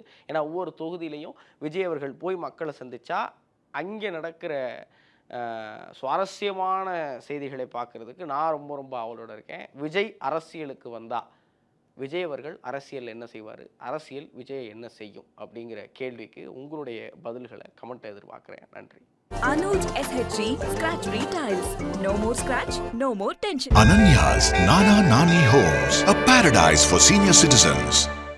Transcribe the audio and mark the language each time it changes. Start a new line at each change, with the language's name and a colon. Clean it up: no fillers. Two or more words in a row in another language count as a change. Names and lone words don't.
Tamil: ஏன்னா ஒவ்வொரு தொகுதியிலையும் விஜய் அவர்கள் போய் மக்களை சந்தித்தா அங்கே நடக்கிற சுவாரஸ்யமான செய்திகளை பார்க்குறதுக்கு நான் ரொம்ப ஆவலோடு இருக்கேன். விஜய் அரசியலுக்கு வந்தால் விஜய் அவர்கள் அரசியல் என்ன செய்வார், அரசியல் விஜய் என்ன செய்யும் அப்படிங்கிற கேள்விக்கு உங்களுடைய பதில்களை கமெண்ட்டை எதிர்பார்க்குறேன். நன்றி.
English: Anuj SHG Scratch Retiles. No more scratch, no more tension. Ananya's Nana Nani Homes, a paradise for senior citizens.